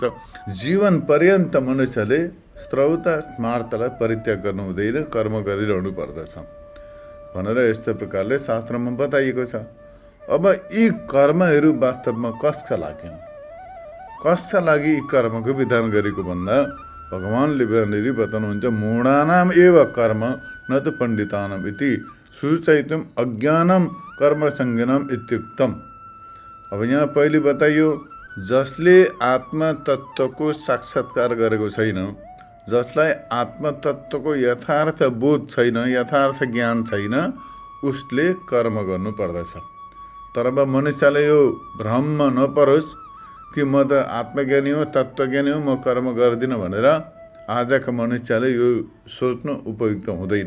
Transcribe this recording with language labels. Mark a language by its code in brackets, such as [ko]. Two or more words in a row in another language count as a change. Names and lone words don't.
[ne] जीवन पर्यन्त मनुष्यले श्रौत स्मार्तलाई परित्याग गर्नु हुँदैन, कर्म गरिरहनु पर्दछ भनेर यस्तो प्रकारले शास्त्रमा बताइएको छ। अब यी कर्महरू वास्तवमा कसका लागि, कसका लागि यी कर्मको विधान गरेको भन्दा भगवानले बताउनुहुन्छ, [sa] मूढानाम एव कर्म न त पण्डितानाम इति सूचयितुम् अज्ञानम कर्म संज्ञानम इत्युक्तम। [ne] अब यहाँ पहिले बताइयो, जसले आत्मतत्त्वको साक्षात्कार गरेको छैन, जसलाई आत्मतत्त्वको यथार्थ बोध छैन, यथार्थ ज्ञान छैन, उसले कर्म गर्नु पर्दछ। तर अब मनुष्यले यो भ्रममा नपरोस् कि म त आत्मज्ञानी हो, तत्त्वज्ञानी हो, म कर्म गर्दिनँ भनेर आजका मनुष्यले यो सोच्नु उपयुक्त हुँदैन।